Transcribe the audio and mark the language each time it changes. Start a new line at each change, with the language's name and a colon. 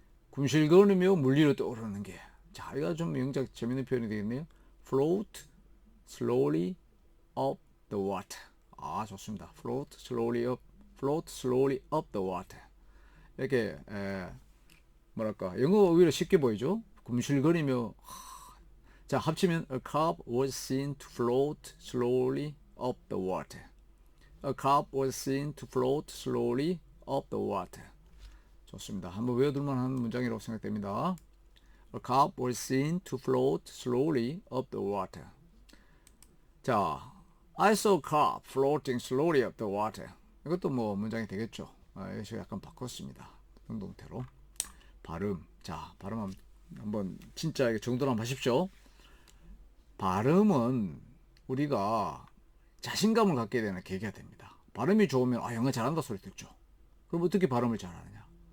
Korean: 궁실거리며 물 위로 떠오르는 게. 자, 이거 좀 영작 재밌는 표현이 되겠네요.
English: float slowly up the water.
Korean: 좋습니다.
English: float slowly up the water.
Korean: 이렇게 뭐랄까 영어가 오히려 쉽게 보이죠. 궁실거리며. 자, 합치면
English: a carp was seen to float slowly up the water. A carp was seen to float slowly up the water.
Korean: 좋습니다. 한번 외워둘만 한 문장이라고 생각됩니다.
English: A carp was seen to float slowly up the water. 자, I saw a carp floating slowly up the water.
Korean: 이것도 뭐 문장이 되겠죠. 여기서 약간 바꿨습니다. 능동태로. 발음. 자, 발음 한번 진짜 정도로 한번 하십시오. 발음은 우리가 자신감을 갖게 되는 계기가 됩니다. 발음이 좋으면 영어 잘한다 소리 듣죠. 그럼 어떻게 발음을 잘하느냐?